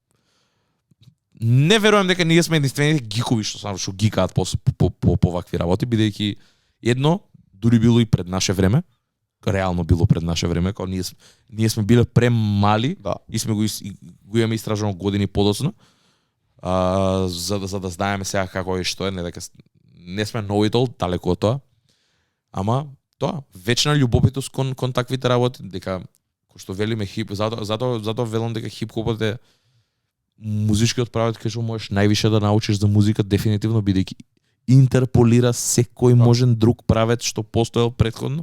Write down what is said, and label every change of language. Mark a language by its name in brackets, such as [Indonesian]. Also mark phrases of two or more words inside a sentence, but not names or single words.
[Macedonian] Не верувам дека ние сме единствените гикови што гикаат по вакви работи, бидејќи едно дури било и пред наше време, реално било пред наше време, кога ние сме биле премали и сме го имаме истражено години подоцна. За да знаеме сега како е што е, не дека не сме know-it-all, далеку од тоа. Ама тоа вечна љубопитност кон таквите работи, дека кој што велиме хип, затоа велам дека хип-хопот е музичкиот правец кај што можеш највише да научиш за музика дефинитивно бидејќи интерполира секој можен друг правец што постоел претходно.